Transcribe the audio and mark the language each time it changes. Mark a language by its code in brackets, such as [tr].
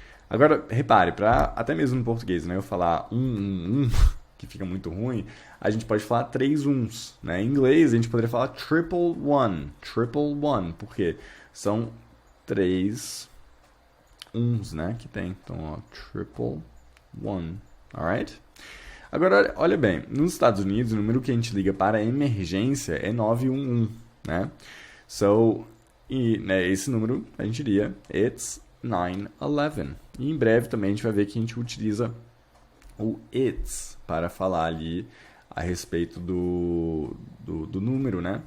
[pt] Agora, repare, para até mesmo no português, né? Eu falar 1, que fica muito ruim, a gente pode falar 3 uns, né? Em inglês, a gente poderia falar [en] triple one, [pt] porque são 3 uns, né, que tem. Então, ó, [en] triple one, alright? [pt] Agora, olha bem, nos Estados Unidos, o número que a gente liga para emergência é 911, né? Né, esse número a gente diria, [en] it's 911. [pt] E em breve também a gente vai ver que a gente utiliza o it's para falar ali a respeito do número, né?